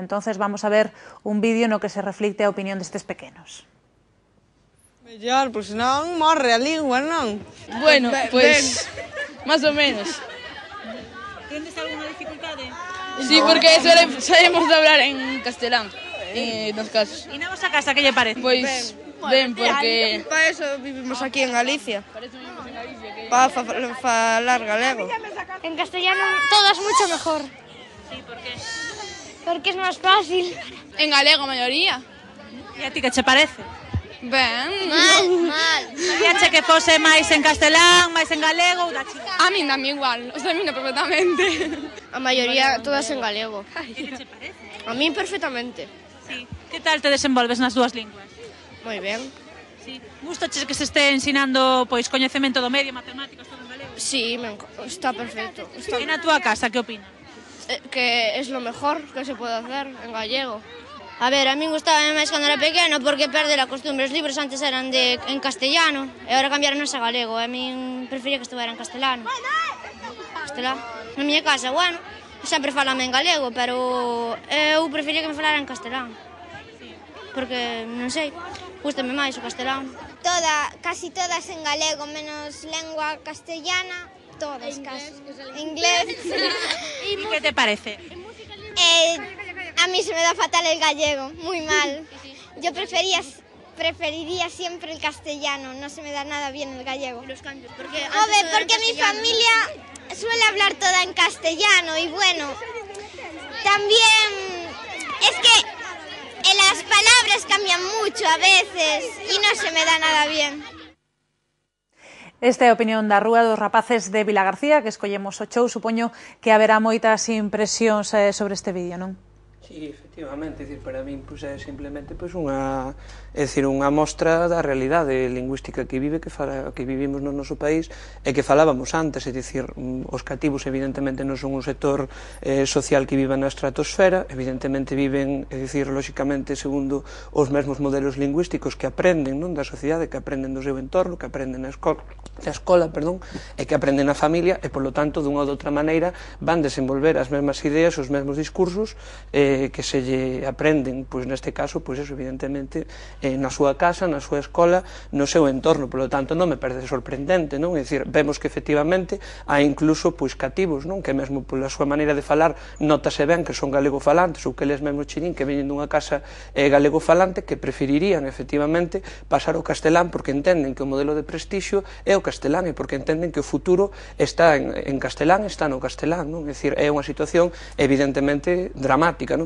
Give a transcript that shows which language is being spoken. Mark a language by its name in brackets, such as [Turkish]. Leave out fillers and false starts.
[Galician] Entonces vamos a ver un vídeo no que se reflicte a opinión destes pequenos. Mellor, pois non morre a lingua, non? Bueno, pois máis ou menos. Tendes alguna dificultade? [Spanish] Sí, porque sabemos hablar en castelán. [Galician] Nos casos. E na vosa casa que lle parece? Pois ben, porque [Spanish] para eso vivimos aquí en Galicia. [Galician] Para falar galego. [Spanish] En castellano todo es mucho mejor. Sí, ¿por qué? Porque es más fácil. [Galician] En galego a maioría. E a ti que che parece? Ben. Mal. Sabíache que fose máis en castelán, máis en galego ou da chica? A min dame igual, os domino perfectamente. A maioría todas en galego. E que che parece? [Spanish] A mí perfectamente. Sí. [Galician] Que tal te desenvolves nas dúas linguas? Moi ben. [Spanish] Sí. [Galician] Gustache que se este ensinando pois coñecemento do medio, matemáticas, todo en galego? [Spanish] Sí, está perfecto. [Galician] E na túa casa, que opinas? [Spanish] Que es lo mejor que se puede hacer en gallego. [Galician] A ver, a mí gustaba máis cando era pequeno porque perde a costumbre. Os libros antes eran en castellano e agora cambiaron a galego. A min prefería que estuvera en castelano. Castelán. Na miña casa, bueno, sempre falame en galego, pero eu prefería que me falara en castelán. Porque, non sei, gústame máis o castelán. Casi todas en galego, menos lengua castellana, todas casi. Inglés. [Spanish] ¿Y qué te parece? A mí se me da fatal el gallego, muy mal. Yo preferiría siempre el castellano, no se me da nada bien el gallego. Los cambios, porque mi familia suele hablar toda en castellano y bueno, también es que las palabras cambian mucho a veces y no se me da nada bien. [Galician] Esta é a opinión da rúa dos rapaces de Vilagarcía, que escollemos o show. Supoño que haberá moitas impresións sobre este vídeo, non? Sí, efectivamente, para min é simplemente unha mostra da realidade lingüística que vivimos no noso país e que falábamos antes, os cativos evidentemente non son un sector social que viva na estratosfera, evidentemente viven, lóxicamente, segundo os mesmos modelos lingüísticos que aprenden da sociedade, que aprenden do seu entorno, que aprenden na escola, e que aprenden na familia, e, polo tanto, dunha ou doutra maneira, van desenvolver as mesmas ideas, os mesmos discursos que se lle aprenden, neste caso, evidentemente, na súa casa, na súa escola, no seu entorno. Polo tanto, non me parece sorprendente, non? É dicir, vemos que, efectivamente, hai incluso cativos, non? Que mesmo pola súa maneira de falar notase ben que son galegofalantes, ou que eles mesmo chirín que veñen dunha casa galegofalante, que preferirían, efectivamente, pasar o castelán porque entenden que o modelo de prestixio é o castelán e porque entenden que o futuro está en castelán, está no castelán, non? É dicir, é unha situación evidentemente dramática, non?